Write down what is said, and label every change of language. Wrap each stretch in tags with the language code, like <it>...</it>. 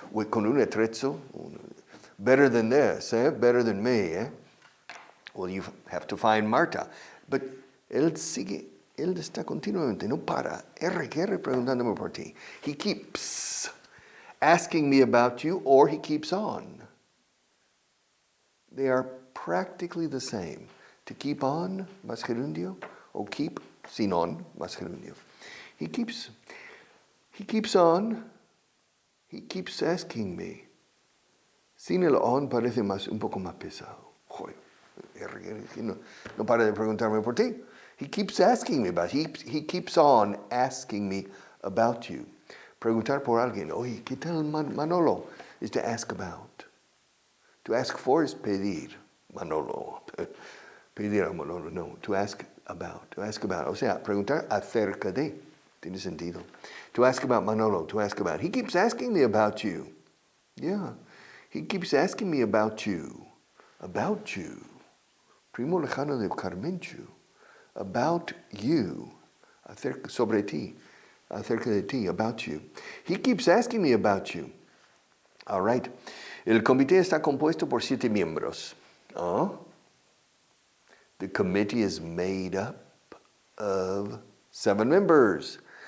<es>Con un attrezzo,</es> <en>better than this, better than me. Well, you have to find Marta. But</en> <es>él está continuamente, no para, preguntándome por ti.</es> <en>He keeps asking me about you, or he keeps on. They are practically the same. To keep on,</en> <es>más gerundio,</es> <en>or keep,</en> <es>sin on, más gerundio.</es> <en>He keeps on, he keeps asking me.</en> <es>Sin el on parece un poco más pesado. Joder, no para de preguntarme por ti.</es> <en>He keeps asking me about, he keeps on asking me about you.</en> <es>Preguntar por alguien, oye, ¿qué tal Manolo?</es> <en>Is to ask about. To ask for is pedir. Manolo.</en> <es>Pedir a Manolo, no.</es> <en>To ask about. To ask about.</en> <es>O sea, preguntar acerca de. Tiene sentido.</es> <en>To ask about Manolo. To ask about. He keeps asking me about you. Yeah. He keeps asking me about you. About you.</en> <es>Primo lejano de Carmenchu.</es> <en>About you.</en> <es>Acerca, sobre ti. Acerca de ti. About you.</es> <en>He keeps asking me about you. All right.</en> <es>El comité está compuesto por 7 miembros.</es> <en>The committee is made up of 7 members.</en>